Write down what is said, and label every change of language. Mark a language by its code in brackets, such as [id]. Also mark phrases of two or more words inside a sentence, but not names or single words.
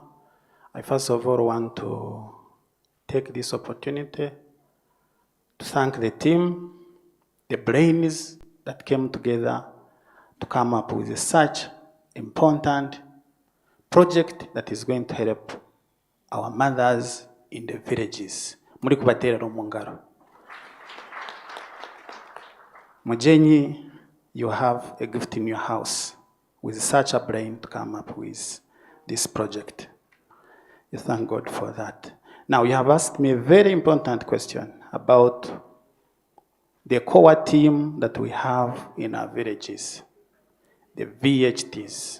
[en] I first of all want to take this opportunity to thank the team, the brains that came together to come up with such important project that is going to help our mothers in the villages. [nyn] Muri kubaterera omungaro. Mujenyi, [en] you have a gift in your house with such a brain to come up with this project. You thank God for that. Now, you have asked me a very important question about the core team that we have in our villages, the VHTs.